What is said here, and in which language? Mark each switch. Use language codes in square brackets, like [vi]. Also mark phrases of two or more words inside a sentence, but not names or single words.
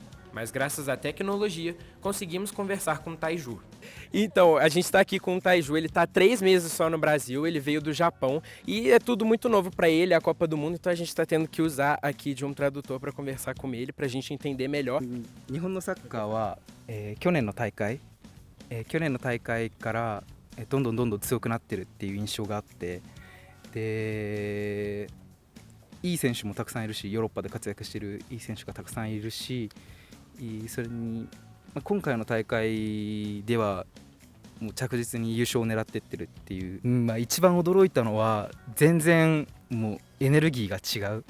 [pt] Mas graças à tecnologia, conseguimos conversar com o Taiju. Então, a gente está aqui com o Taiju, ele está há 3 meses só no Brasil, ele veio do Japão e é tudo muito novo para ele, a Copa do Mundo, então a gente está tendo que usar aqui de um tradutor para conversar com ele, para a gente entender melhor. [ja] 日本のサッカーは、去年の大会からどんどん強くなってるっていう印象があって、でいい選手もたくさんいるし、ヨーロッパで活躍しているいい選手がたくさんいるし、それに今回の大会ではもう着実に優勝を狙ってってるっていう、一番驚いたのは全然もうエネルギーが違う。